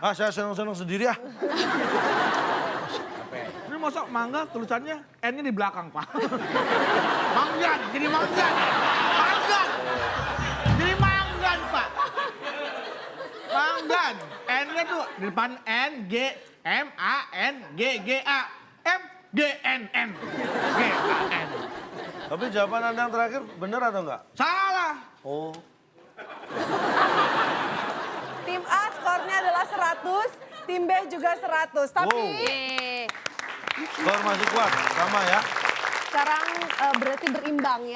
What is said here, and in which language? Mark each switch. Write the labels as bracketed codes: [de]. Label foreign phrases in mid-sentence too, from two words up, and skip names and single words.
[id] Ah, saya senang-senang sendiri ah. Ini masa mangga tulisannya N-nya di belakang Pak. Manggan, jadi manggan. Jadi manggan Pak. Manggan. N-nya tuh di depan N, G, M, A, N, G, G, A. M, G, N, M. G, A, N. Tapi jawaban Anda yang terakhir benar atau enggak? Salah. Oh. Tim A skornya adalah 100, tim B juga 100. Tapi Yeay. Skor masih kuat, sama ya. sekarang berarti berimbang ya.